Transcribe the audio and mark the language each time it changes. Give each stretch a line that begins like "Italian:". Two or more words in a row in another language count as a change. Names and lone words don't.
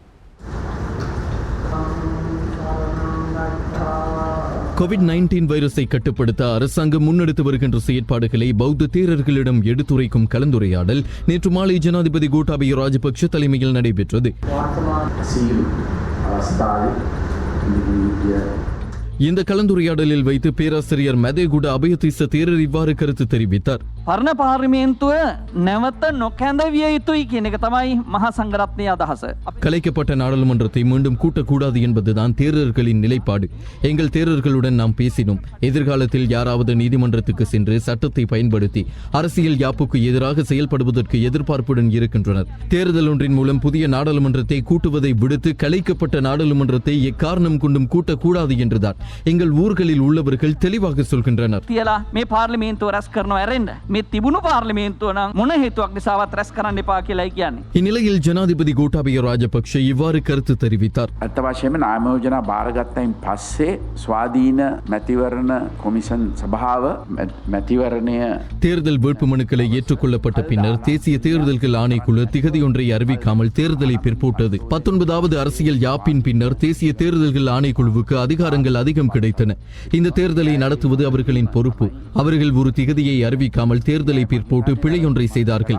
Tamil: கோவிட்-19 வைரஸை கட்டுப்படுத்த அரசாங்கம் முன்னெடுத்து வருகின்ற செயற்பாடுகளை பௌத்த தேரர்களிடம் எடுத்துரைக்கும் கலந்துரையாடல் நேற்று மாலை ஜனாதிபதி கோட்டாபய ராஜபக்ஷ தலைமையில் நடைபெற்றது. இந்த கலந்துரையாடலில் வைத்து பேராசிரியர் மதேகுட அபயதிஸ்ஸ தேரர் இவ்வாறு கருத்து தெரிவித்தார்.
Sinhala: පරණ පාර්ලිමේන්තුව නැවත නොකැඳවිය යුතුයි කියන එක තමයි මහා සංඝරත්නයේ අදහස.
Tamil: கலைக்கப்பட்ட நாடாளுமன்றத்தை மீண்டும் கூட்டக்கூடாது என்பதுதான் தேரர்களின் நிலைப்பாடு. எங்கள் தேரர்களுடன் நாம் பேசினோம். எதிர்காலத்தில் யாராவது நீதிமன்றத்துக்கு சென்று சட்டத்தை பயன்படுத்தி அரசியல் யாப்புக்கு எதிராக செயல்படுவதற்கு எதிர்பார்ப்புடன் இருக்கின்றனர். தேர்தல் ஒன்றின் மூலம் புதிய நாடாளுமன்றத்தை கூட்டுவதை விடுத்து கலைக்கப்பட்ட நாடாளுமன்றத்தை எக்காரணம் கொண்டும் கூட்டக்கூடாது என்றுதான் எங்கள் ஊர்களில் உள்ளவர்கள் தெளிவாக சொல்கின்றனர்.
Sinhala: තියලා මේ පාර්ලිමේන්තුව රැස් කරනවා ඇරෙන්න. මේ තිබුණු පාර්ලිමේන්තුව නම් මොන හේතුවක් නිසාවත් රැස් කරන්න එපා කියලායි කියන්නේ.
Tamil: இந்நிலையில் ஜனாதிபதி கோட்டாபய ராஜபக்ஷ இவ்வாறு கருத்து தெரிவித்தார்.
Sinhala: අත්ත වශයෙන්ම නාම යෝජනා බාරගත්තයින් පස්සේ ස්වාධීන මැතිවරණ කොමිෂන් සභාව මැතිවරණය
Tamil: தேர்தல் வேட்புமனுக்களை ஏற்றுக்கொள்ளப்பட்ட பின்னர் தேசிய தேர்தல்கள் ஆணைக்குழு திகதியொன்றை அறிவிக்காமல் தேர்தலை பிற்போட்டது. 19வது அரசியல் யாப்பின் பின்னர் தேசிய தேர்தல்கள் ஆணைக்குழுவுக்கு அதிகாரங்கள் அதிகம் கிடைத்தன. இந்த தேர்தலை நடத்துவது அவர்களின் பொறுப்பு. அவர்கள் ஒரு திகதியை அறிவிக்காமல் தேர்தலை பிற்போட்டு பிழையொன்றை செய்தார்கள்.